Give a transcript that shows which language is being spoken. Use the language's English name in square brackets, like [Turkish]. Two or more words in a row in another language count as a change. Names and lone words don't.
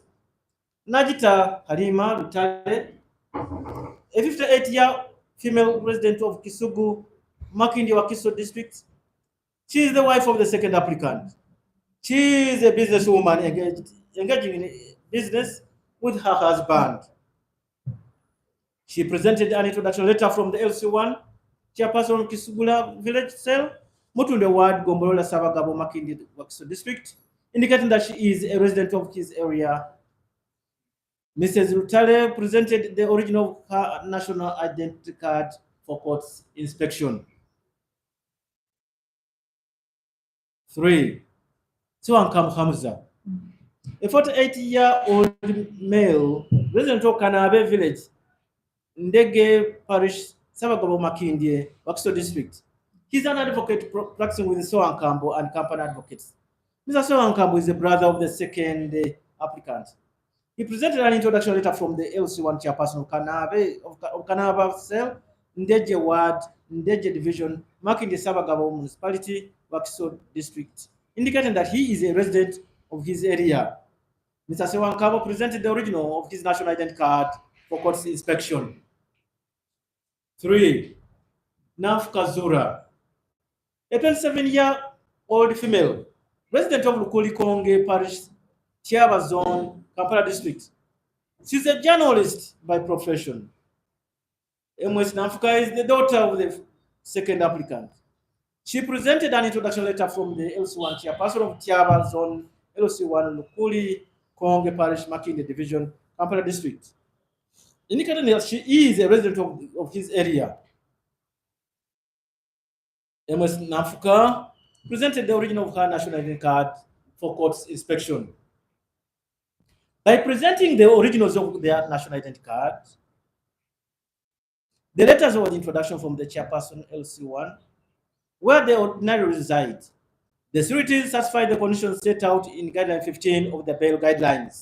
[English] Najita Halima Lutale, a 58-year female resident of Kisugu, Makindi Wakiso district. She is the wife of the second applicant. She is a businesswoman engaging in business with her husband. She presented an introduction letter from the LC1, chairperson of Kisugula village cell, Mutunde Ward, Gombolola Sabagabo, Makindi Wakiso district, indicating that she is a resident of his area. Mrs. Lutale presented the original of her national identity card for court inspection. 3. Siwankam Hamza, a 48-year-old male resident of Kanabe village, Ndege Parish, Sabagabo Makindye, Wakiso district. He's an advocate practicing with Soankambo and company advocates. Mr. Soankambo is the brother of the second applicant. He presented an introduction letter from the LC1 chairperson of Kanaba cell, Ndeje Ward, Ndeje Division, marking the Sabagabo municipality, Wakiso district, indicating that he is a resident of his area. Mr. Sewankabo presented the original of his national identity card for court inspection. 3. Naf Kazura, a 27-year-old female, resident of Lukuli Konge Parish, Tiaba Zone, Kampala district. She's a journalist by profession. MS Nafuka is the daughter of the second applicant. She presented an introduction letter from the LC1 chairperson of Tiaba Zone, LC1 Lukuli Konge Parish, Makinde Division, Kampala district, indicating that she is a resident of his area. MS Nafuka presented the original of her national identity card for court inspection. By presenting the originals of their national identity card, the letters of introduction from the chairperson LC1, where they ordinarily reside, the sureties satisfy the conditions set out in Guideline 15 of the bail guidelines.